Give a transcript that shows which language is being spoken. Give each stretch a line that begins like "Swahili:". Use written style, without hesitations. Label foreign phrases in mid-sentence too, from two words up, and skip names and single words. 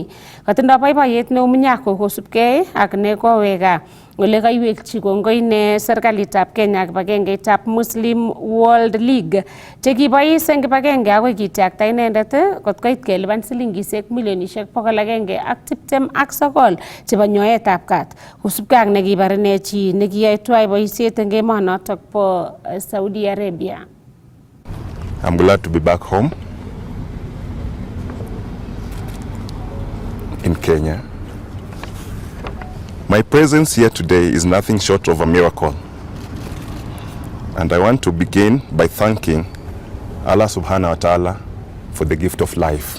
Kalenjin: Katindoi boiboiyet neo Munyako kosubkei ak nekoweka ole kaiwekchi kongoi ine serikalitab Kenya ak kibagengeitab Muslim World League chekibois eng kibagenge akoi kitiakta inendet kot koit kelipan silingisiek milionisiek 129 chebo nyoetab kat kosubkei ak nekibar ine chi nekiyoe tuwai boisiet eng emonotok bo Saudi Arabia.
English: I'm glad to be back home in Kenya. My presence here today is nothing short of a miracle. And I want to begin by thanking Allah
Arabic: سبحانه وتعالى
English: for the gift of life.